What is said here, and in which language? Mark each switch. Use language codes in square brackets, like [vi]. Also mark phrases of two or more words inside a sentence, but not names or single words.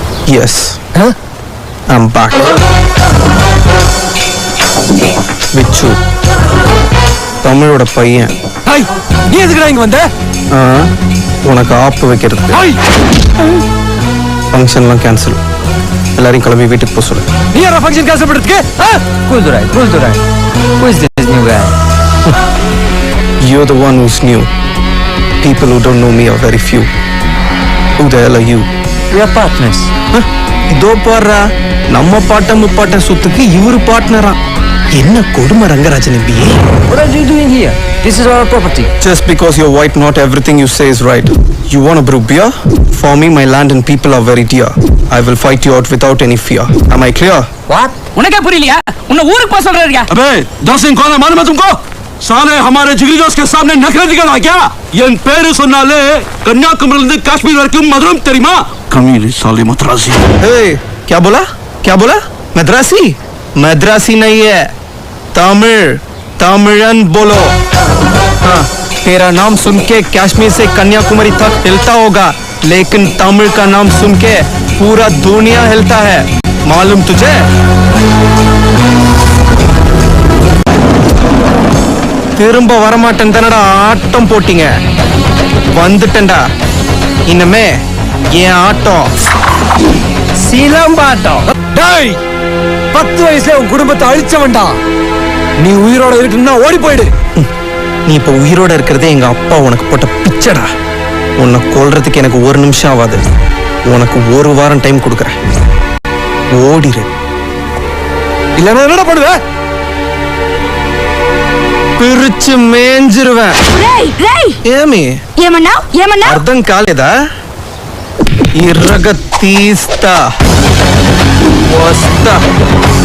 [en] Yes. Huh? I'm back. [ta] விச்சு தமிழோட பையன். ஹாய், நீ எதுக்குடா இங்க வந்த? உனக்கு ஆப்பு வைக்கிறதுக்கு. [en] function-லாம் cancel. [ta] எல்லாரையும் கிளம்பி வீட்டுக்கு போக சொல்லு. நீ யாரா [en] function cancel [ta] பண்றதுக்கு? [en] Cool Durai. Who is this new guy? You're the one who's new. People who don't know me are very few. Who the hell are you? We are partners. [ta] இதோ பாடுறா, நம்ம பாட்டம் முப்பாட்டம் சொத்துக்கு இவரு பார்ட்னரா. என்ன கொடுமை ரங்கராஜன் எம்பிஏ. [en] What are you doing here? This is our property. Just because you're white, not everything you say is right. You want to brew beer? For me, my land and people are very dear. I will fight you out without any fear. Am I clear? What? [ta] உனக்கே புரியலையா? உன்னை ஊருக்கு போக சொல்றேன். [hi] अबे 10 दिन कौन है मालूम है तुमको? साले हमारे जिगरी दोस्त के सामने नखरे दिखाना क्या? [ta] என் பேரு சொன்னாலே கன்னியாகுமரியிலிருந்து காஷ்மீர் வரைக்கும் மதுரம் தெரியுமா? [hi] कमीने साले मद्रासी. Hey, क्या बोला? क्या बोला? मद्रासी? मद्रासी नहीं है, तमिल. तमिलन बोलो. हाँ, तेरा नाम सुन के कश्मीर से कन्याकुमारी तक हिलता होगा, लेकिन तमिल का नाम सुन के पूरा दुनिया हिलता है. मालूम तुझे? [ta] திரும்ப வரமாட்டேன் தானடா ஆட்டம் போட்டீங்க. வந்துட்டேன்டா. இனிமே என் ஆட்டம் சிலம்பாட்டம். டேய், 10 வயசுல உன் குடும்பத்தை அழிச்சவன்டா. நீ உயிரோட இருக்கணும்னா ஓடி போயிடு. நீ இப்ப உயிரோட இருக்கிறதே எங்க அப்பா உனக்கு போட்ட பிச்சடா. உன்னை கொல்றதுக்கு எனக்கு 1 நிமிஷம் ஆகாது. உனக்கு 1 வாரம் டைம் கொடுக்குறேன். ஓடிரு. இல்லன்னா என்னடா பண்ணுவ? பிரிச்சு மேஞ்சிருவேன். [te] ఏమి ఏమన్నా అర్థం కాలేదా? ఇర్రగ తీస్తా వస్తా.